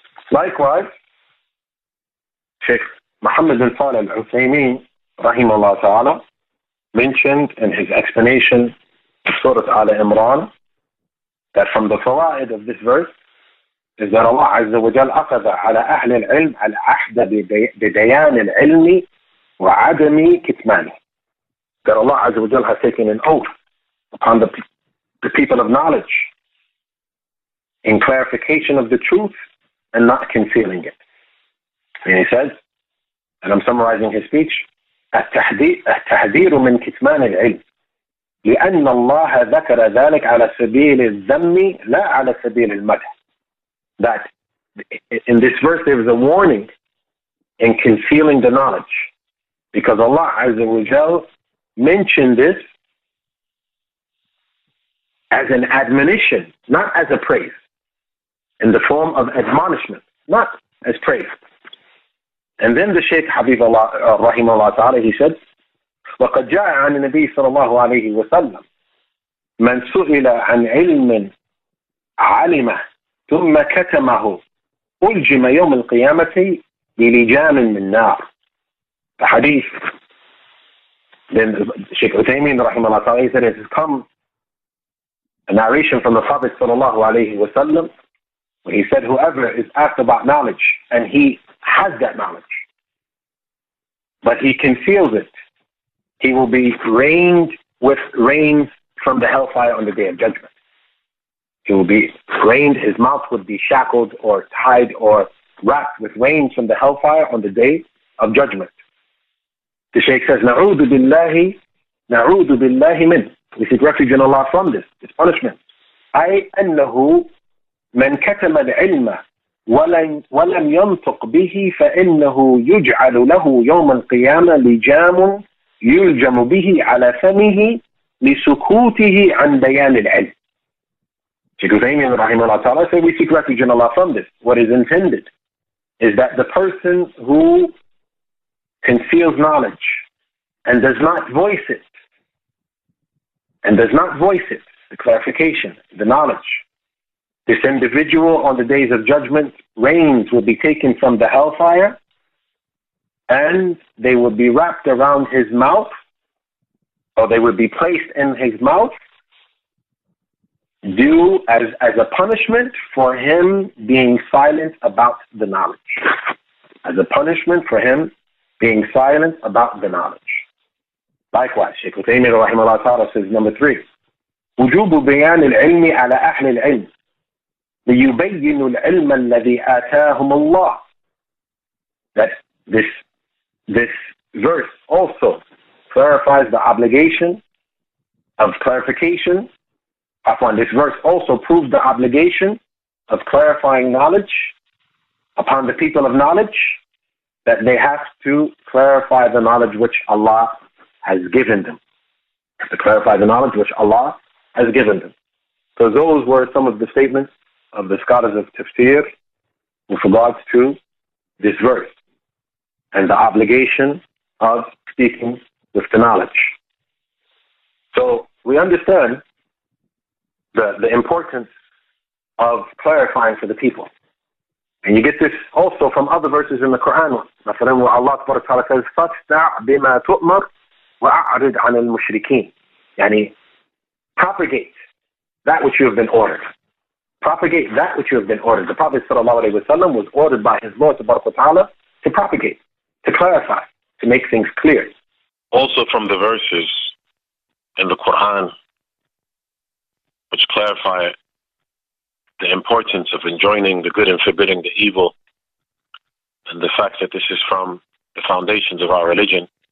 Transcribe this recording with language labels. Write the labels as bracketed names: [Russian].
[English] Likewise, Sheikh Muhammad bin Salih al-Uthaymeen, rahimahullah ta'ala, mentioned in his explanation of Surah Al-Imran that from the fawaid of this verse is that Allah Azza wa Jal [Arabic] أخذ على أهل العلم العهد بديان العلم وعدم كتمانه. [English] That Allah Azza wa Jal has taken an oath upon the people of knowledge in clarification of the truth and not concealing it. And he says, and I'm summarizing his speech, [Arabic] التحذير من كتمان العلم لأن الله ذكر ذلك على سبيل الذم لا على سبيل المدح. [English] That in this verse there is a warning in concealing the knowledge, because Allah Azza wa Jal mentioned this as an admonition, not as a praise, in the form of admonishment, not as praise. And then the Shaykh Habib Allah rahimahullah ta'ala, he said, [Arabic] وقد جاء عن النبي صلى الله عليه وسلم من سئل عن علم علمه ثم كتمه ألجم يوم القيامة بلجام من نار. [English] The hadith. Then Shaykh Uthaymeen rahimahullah ta'ala, he said, it has come a narration from the Prophet sallallahu alayhi wa sallam, where he said, whoever is asked about knowledge and he has that knowledge, but he conceals it, he will be rained with rains from the hellfire on the day of judgment. He will be rained, his mouth would be shackled or tied or wrapped with rains from the hellfire on the day of judgment. The Shaykh says, [Arabic] نعوذ بالله من. [English] We seek refuge in Allah from this punishment. [Arabic] أي أنه من كتم العلم ولم ينطق به فإنه يجعل له يوم القيامة لجام يلجم به على فمه لسكوته عن بيان العلم. [English] Shaykh Uthaymeen rahimahullah ta'ala said, we seek refuge in Allah from this. What is intended is that the person who conceals knowledge and does not voice it, the clarification, the knowledge, this individual on the days of judgment, reins will be taken from the hellfire and they will be wrapped around his mouth, or they will be placed in his mouth, due as a punishment for him being silent about the knowledge. As a punishment for him being silent about the knowledge. Likewise, Shaykh Uthaymeen rahimahullah ta'ala says, number 3, [Arabic] وجوب بيان العلم على أهل العلم ليبينوا العلم الذي آتاهم الله. [English] That this verse also clarifies the obligation of clarification. This verse also proves the obligation of clarifying knowledge upon the people of knowledge, that they have to clarify the knowledge which Allah has given them. To clarify the knowledge which Allah has given them. So those were some of the statements of the scholars of tafsir with regards to this verse and the obligation of speaking with the knowledge. So we understand the importance of clarifying for the people. And you get this also from other verses in the Quran. [Arabic] مثلا [English] where Allah says, [Arabic] فَاسْتَعْ بِمَا تُؤْمَرْ وَأَعْرِضْ عَنِ الْمُشْرِكِينَ. [English] Yani, propagate that which you have been ordered. Propagate that which you have been ordered. The Prophet ﷺ was ordered by his Lord Ta'ala to propagate, to clarify, to make things clear. Also from the verses in the Quran which clarify the importance of enjoining the good and forbidding the evil, and the fact that this is from the foundations of our religion,